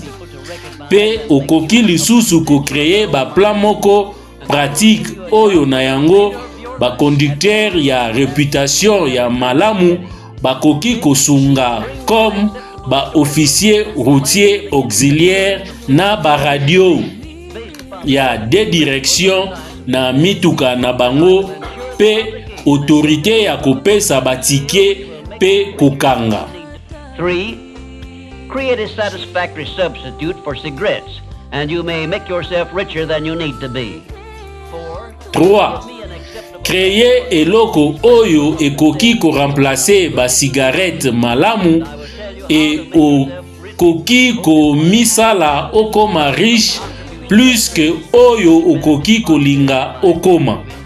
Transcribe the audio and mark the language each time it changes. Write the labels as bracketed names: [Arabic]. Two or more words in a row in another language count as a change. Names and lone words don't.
[Lingala] Pe okoki lisusu ko créer ba plan moko pratique oyo na yango ba conducteur ya réputation ya malamu bakoki kosunga comme ba [French] officier routier auxiliaire [Lingala] na ba radio ya [French] de direction [Lingala] na mituka na bango pe autorité ya kopesa batike pe kokanga. 3. [English] Create a satisfactory substitute for cigarettes, and you may make yourself richer than you need to be. 3. [Lingala] Créer eloko oyo ekoki ko remplacer ba cigarette malamu et okoki ko misala okoma [French] riche plus que [Lingala] oyo okoki kolinga okoma.